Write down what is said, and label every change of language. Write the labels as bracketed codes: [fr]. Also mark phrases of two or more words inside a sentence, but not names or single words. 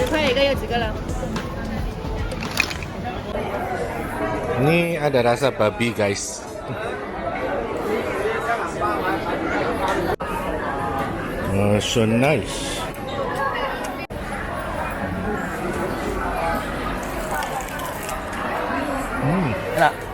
[zh] 一个有几个了？ [id] Ini ada rasa babi guys. [en] So nice. [id] Enak.